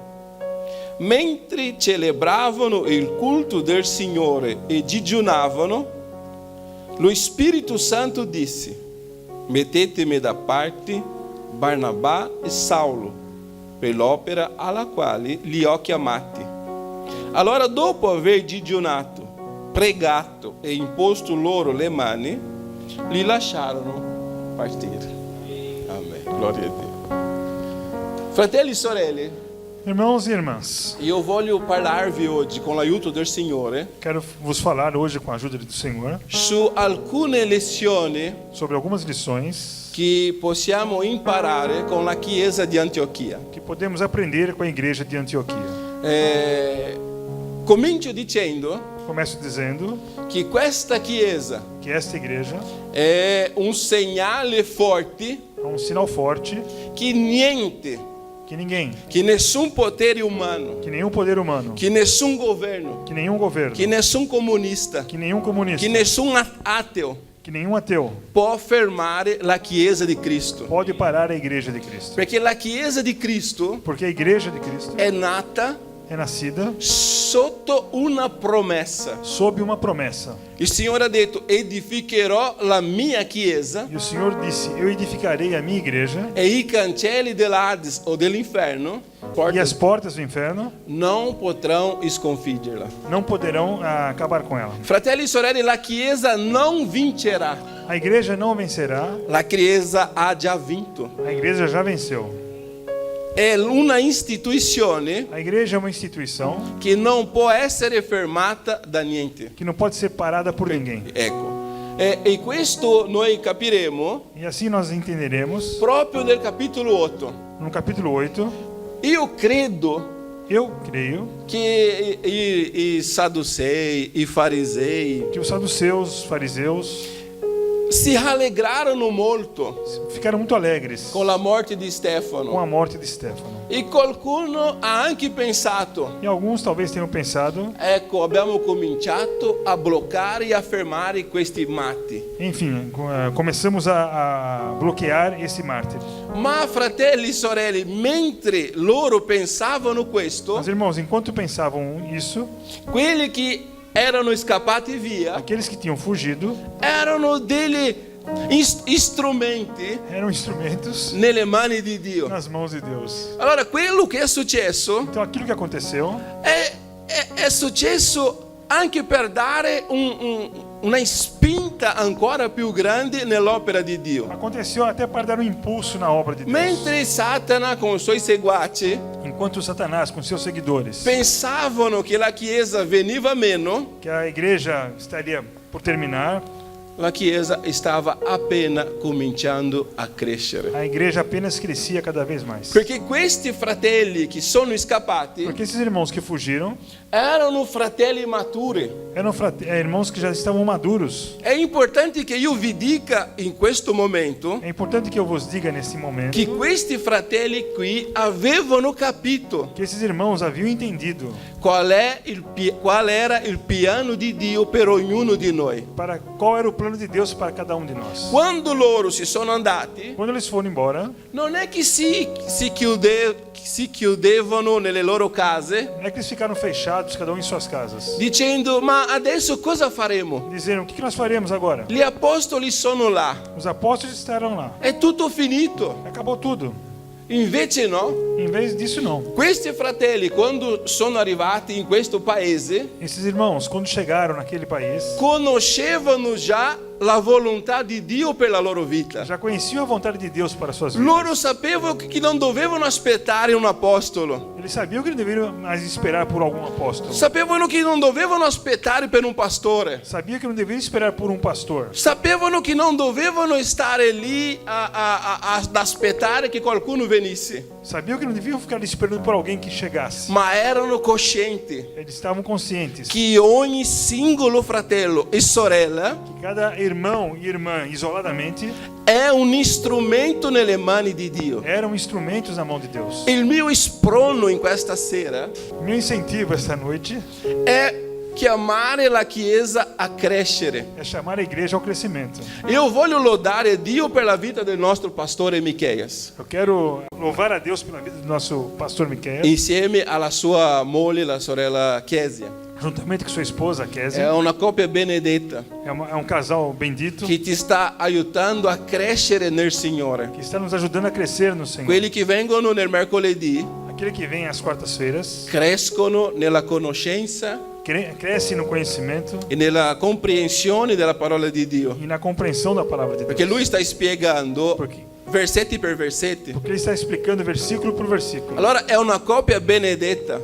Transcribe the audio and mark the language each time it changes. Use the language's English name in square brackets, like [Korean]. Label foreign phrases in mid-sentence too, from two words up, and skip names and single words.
[Italian] Mentre celebravano il culto del Signore e digiunavano, lo Spirito Santo disse: mettetemi da parte Barnabà e Saulo per l'opera alla quale li ho chiamati. Allora, dopo aver digiunato, pregato e imposto loro le mani, li lasciarono partire. Amen. Glória a Dio. Fratelli e sorelle, [Portuguese] Irmãos e irmãs, [Italian] io voglio parlarvi oggi con l'aiuto del Signore [Portuguese] quero vos falar hoje com a ajuda do Senhor [Italian] su alcune lezioni [Portuguese] sobre algumas lições [Italian] che possiamo imparare con la Chiesa di Antiochia. [Portuguese] que podemos aprender com a igreja de Antioquia. [Italian] Comincio dicendo [Portuguese] Começo dizendo [Italian] che questa Chiesa [Portuguese] que esta igreja [Italian] è un segnale forte [Portuguese] é um sinal forte [Italian] che niente, [Portuguese] que ninguém, [Italian] che nessun potere umano, [Portuguese] que nenhum poder humano, [Italian] che nessun governo, [Portuguese] que nenhum governo, [Italian] che nessun comunista, [Portuguese] que nenhum comunista, [Italian] che nessun ateo [Portuguese] que nenhum ateu [Italian] può fermare la Chiesa di Cristo. [Portuguese] pode parar a igreja de Cristo. [Italian] Perché la Chiesa di Cristo [Portuguese] Porque a igreja de Cristo [Italian] è nata [Portuguese] é nascida [Italian] sotto una promessa. [Portuguese] sob uma promessa. [Italian] Il Signore ha detto: edificherò la mia Chiesa [Portuguese] E o Senhor disse: eu edificarei a minha igreja [Italian] e i cancelli dell'Hades o dell'inferno [Portuguese] e as portas do inferno [Italian] non potranno sconfiggerla. [Portuguese] não poderão acabar com ela. [Italian] Fratelli e sorelle, la Chiesa non vincerà. [Portuguese] A igreja não vencerá, [Italian] La Chiesa ha già vinto. [Portuguese] a igreja já venceu. [Italian] È una istituzione [Portuguese] A igreja é uma instituição [Italian] che non può essere fermata da niente. [Portuguese] que não pode ser parada por ninguém. [Italian] Ecco. E questo noi capiremo [Portuguese] E assim nós entenderemos [Italian] proprio nel capitolo 8. [Portuguese] no capítulo 8. [Italian] Io credo [Portuguese] Eu creio [Italian] che i sadducei, i farisei [Portuguese] que os saduceus, os fariseus [Italian] si rallegrarono molto [Portuguese] ficaram muito alegres [Italian] con la morte di [Portuguese] com Stefano. a morte de Stefano. [Italian] E qualcuno ha anche pensato: [Portuguese] E alguns talvez tenham pensado, [Italian] ecco, abbiamo cominciato a bloccare e a fermare questi matti. [Portuguese] enfim, começamos a bloquear esse mártir. [Italian] Ma fratelli e sorelle, mentre loro pensavano questo, [Portuguese] Mas irmãos, enquanto pensavam isso, [Italian] quelli che erano scappati via [Portuguese] aqueles que tinham fugido [Italian] erano degli strumenti [Portuguese] eram instrumentos [Italian] nelle mani di Dio. [Portuguese] nas mãos de Deus. [Italian] Allora, quello che è successo [Portuguese] Então aquilo que aconteceu [Italian] è successo anche per dare una spinta ancora più grande nell'opera di Dio. [Portuguese] aconteceu até para dar um impulso na obra de Deus. [Italian] Mentre Satana con i suoi seguaci [Portuguese] Enquanto Satanás com seus seguidores [Italian] pensavano che la Chiesa veniva meno, [Portuguese] que a igreja estaria por terminar, [Italian] la Chiesa stava appena cominciando a crescere. [Portuguese] a igreja apenas crescia cada vez mais. [Italian] Perché questi fratelli che sono scappati [Portuguese] Porque esses irmãos que fugiram [Italian] erano fratelli maturi. [Portuguese] eram irmãos que já estavam maduros. [Italian] È importante che io vi dica in questo momento [Portuguese] É importante que eu vos diga nesse momento [Italian] che questi fratelli qui avevano capito [Portuguese] que esses irmãos haviam entendido [Italian] qual era il piano di Dio per ognuno di noi. [Portuguese] para qual era o plano de Deus para cada um de nós. [Italian] Quando loro si sono andati, [Portuguese] Quando eles foram embora, [Italian] non è che si chiudevano nelle loro case [Portuguese] não é que eles ficaram fechados, cada um em suas casas, [Italian] dicendo: ma adesso cosa faremo? [Portuguese] dizendo: o que nós faremos agora? [Italian] Gli apostoli sono là, [Portuguese] Os apóstolos estarão lá. [Italian] è tutto finito. [Portuguese] Acabou tudo. [Italian] Invece no. [Portuguese] Em vez disso, não. [Italian] Questi fratelli, quando sono arrivati in questo paese, [Portuguese] Esses irmãos, quando chegaram naquele país, [Italian] conoscevano già la volontà di Dio per la loro vita. [Portuguese] já conheciam a vontade de Deus para suas vidas. [Italian] Loro sapevano che non dovevano aspettare un apostolo. [Portuguese] Eles sabiam que não deveriam mais esperar por algum apóstolo. [Italian] Sapevano che non dovevano aspettare per un pastore. [Portuguese] Sabiam que não deveriam esperar por um pastor. [Italian] Sapevano che non dovevano stare lì ad aspettare che qualcuno venisse. [Portuguese] Sabiam que não deviam ficar esperando por alguém que chegasse. [Italian] Ma erano coscienti [Portuguese] Eles estavam conscientes [Italian] che ogni singolo fratello e sorella [Portuguese] que cada irmão e irmã isoladamente [Italian] è un strumento nelle mani di Dio. [Portuguese] eram instrumentos na mão de Deus. [Italian] Il mio sprono in questa sera [Portuguese] Meu incentivo esta noite [Italian] è chiamare la Chiesa a crescere. [Portuguese] é chamar a igreja ao crescimento. [Italian] Io voglio lodare Dio per la vita del nostro pastore Micheias, [Portuguese] Eu quero louvar a Deus pela vida do nosso pastor Miqueias, [Italian] insieme alla sua moglie, la sorella Chesia. [Portuguese] juntamente com sua esposa, [Italian] È [Portuguese] Kézia. [Italian] una coppia benedetta [Portuguese] É um casal bendito [Italian] che ti sta aiutando a crescere nel Signore. [Portuguese] que está nos ajudando a crescer no Senhor. [Italian] Quelli che vengono nel mercoledì [Portuguese] Aquele que vem às quartas-feiras [Italian] crescono nella conoscenza [Portuguese] cresce no conhecimento [Italian] e nella comprensione della parola di Dio. [Portuguese] e na compreensão da palavra de [Italian] Perché [Portuguese] Deus. [Italian] lui sta spiegando [Portuguese] Porque [Italian] versetti per versetti. [Portuguese] ele está explicando versículo por versículo. [Italian] Allora è una coppia benedetta.